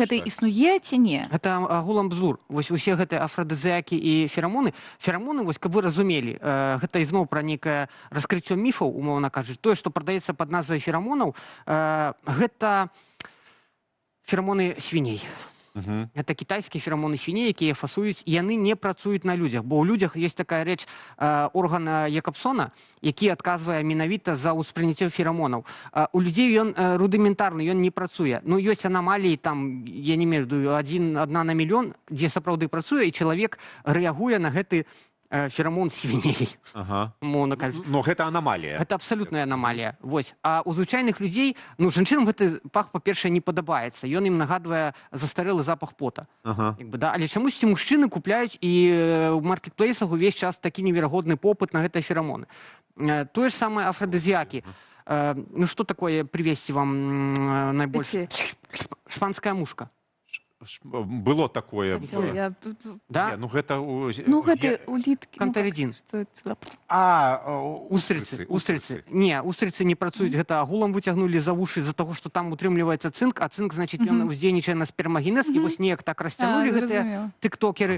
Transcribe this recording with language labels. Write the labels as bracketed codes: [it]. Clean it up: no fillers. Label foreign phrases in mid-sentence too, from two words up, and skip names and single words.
[be] Гэта існуе ці не? Гэта агулам бзур. Вось усе гэтыя афрадызіакі і ферамоны. Ферамоны, вось, каб вы разумелі, гэта ізноў пра нейкае раскрыццё міфаў, умоўна кажучы. Тое, што прадаецца пад назвай ферамонаў, гэта ферамоны свіней. [ru] Это китайские феромоны свиней, [be] якія фасуюць, і яны не працуюць на людзях, бо ў людзях ёсць такая рэч, орган Якабсона, які адказвае менавіта за ўспрыняццё феромонаў. У людзей ён рудыментарны, ён не працуе. Ёсць анамаліі, там, я не ведаю, 1 на мільён, дзе сапраўды працуе, і чалавек рэагуе на гэты феромон свіней, Ага. умоўна кажучы. Но гэта анамалія. Гэта абсалютная анамалія. Вось. А у звычайных людзей, ну, жанчынам гэты пах, па-першае, не падабаецца. Ён ім нагадвае застарэлы запах пота. Ага. Як бы, да? Але чамусьці мужчыны купляюць і ў маркетплейсах увесь час такі неверагодны попыт на гэтыя ферамоны. Тое ж самае афрадызіакі. Ну, [ru] что такое привезти вам найбольш? [be] Шпанская мушка. Было такое. Хацела я... Да? Не, ну гэта... Ну, гэта уліткі. Кантаридин. Устрицы. Устрицы. Не, устрицы не працуюць. Гэта агулам выцягнулі за вушы з-за таго, што там утрымліваецца цынк, а цынк, значыць, ён уздзейнічае на спермагенез, і вось неяк так расцягнулі гэтыя тыктокеры.